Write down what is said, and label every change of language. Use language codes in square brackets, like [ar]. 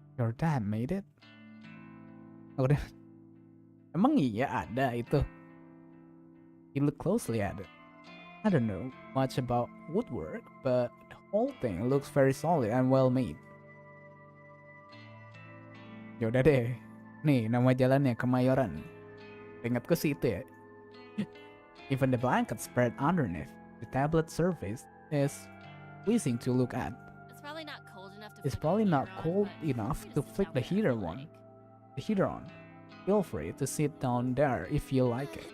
[en] Your dad made it? [id] Udah. Emang iya ada itu? [en] You look closely at it. I don't know much about woodwork, but the whole thing looks very solid and well made. [id] Yaudah deh. Nih, nama jalannya Kemayoran. Ingatku sih itu ya. [en] Even the blanket spread underneath, the tablet surface is pleasing to look at. It's probably not cold enough to It's probably not cold enough to flick the heater on. Feel free to sit down there if you like it.